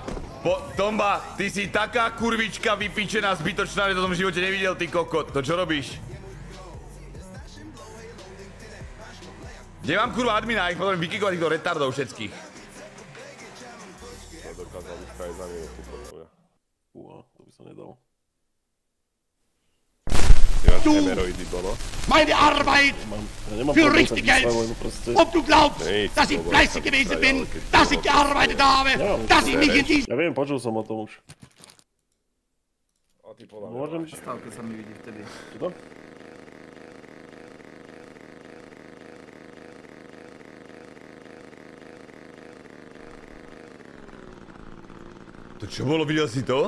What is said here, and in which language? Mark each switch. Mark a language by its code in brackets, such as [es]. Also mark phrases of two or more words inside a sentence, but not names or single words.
[sk] Tomba, ty si taká kurvička vypičená, zbytočná, že to som v živote nevidel, ty kokot. To čo robíš? Kde mám kurva admina, ich potrebujem vykikovať týchto retardov všetkých. To dokázal byť aj za minútu, podľa mňa. To by sa nedalo. [de] Du, meine Arbeit für richtig Geld. Ob du glaubst, dass ich fleißig gewesen bin, dass ich gearbeitet habe, dass ich mich in diesem... [sk] Ja viem, počul som o tom už. Môžem stavka sa mi vidí vtedy. Čo? To čo bolo, videl si to?